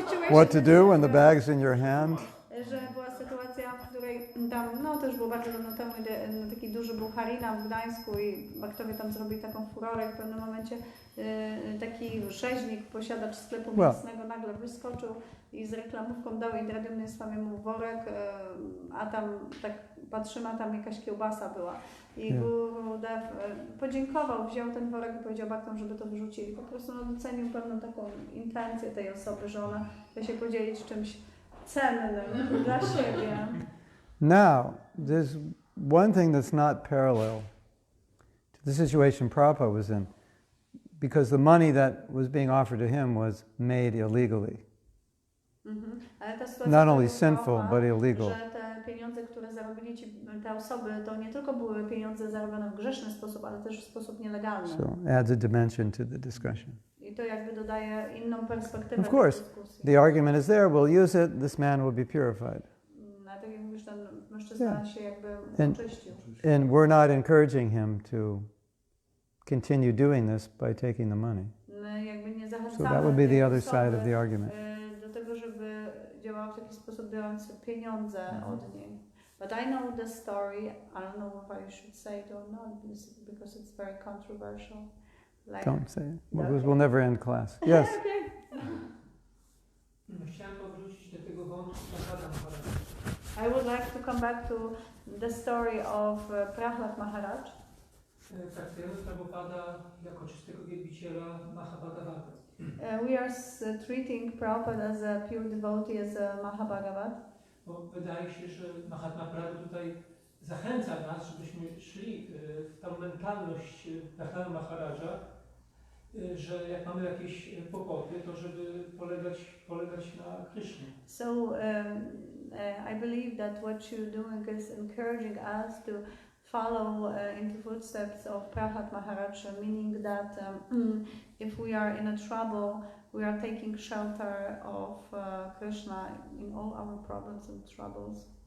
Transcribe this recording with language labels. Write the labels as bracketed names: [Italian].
[English] what to do when the bag's in your hand? [Polish] Że była sytuacja, w której tam, no to już było bardzo dawno temu, taki duży był harina w Gdańsku i baktowie tam zrobili taką furorę. W pewnym momencie taki rzeźnik, posiadacz sklepu mięsnego nagle wyskoczył i z reklamówką dał Indradumnie swojemu worek, a tam tak patrzymy, a tam jakaś kiełbasa była. I Gurudev podziękował, wziął ten worek i powiedział baktom, żeby to wyrzucili. Po prostu docenił pewną taką intencję tej osoby, że ona chce się podzielić czymś cennym dla siebie. [English] Now, there's one thing that's not parallel to the situation Prabhupada was in, because the money that was being offered to him was made illegally. [Polish] Ale ta sytuacja, [English] not only sinful, but illegal. [Polish] Że te pieniądze, które zarobili te osoby, to nie tylko były pieniądze zarobione w grzeszny sposób, ale też w sposób nielegalny. [English] So adds a dimension to the discussion. [Polish] I to jakby dodaje inną perspektywę [English] of course, [Polish] do dyskusji. [English] The argument is there, we'll use it, this man will be purified. [Polish] A tak jak mówisz, ten mężczyzna się jakby oczyścił. [English] And we're not encouraging him to continue doing this by taking the money. [Polish] Jakby nie zachęcamy [English] So that would be the other side of the argument. [Polish] Do tego, żeby działał w taki sposób, biorąc pieniądze od niej. [English] But I know the story. I don't know if I should say it or not because it's very controversial. Like, don't say it. We'll never end class. Yes. [Polish] Chciałem powrócić do tego wątku Prahlada Maharaj. [English] I would like to come back to the story of Prahlad Maharaj. [Polish] Traktujemy Prabhupada jako czystego wielbiciela Mahabhagavata. [English] We are treating Prabhupada as a pure devotee, as a Mahabhagavat. [Polish] Bo wydaje się, że Mahatma Prabhu tutaj zachęca nas, żebyśmy szli w tą mentalność Prahlada Maharaja, że jak mamy jakieś kłopoty, to żeby polegać na Krishnie. [English] So I believe that what you're doing is encouraging us to follow into footsteps of Prahlad Maharaj, meaning that if we are in a trouble, we are taking shelter of Krishna in all our problems and troubles.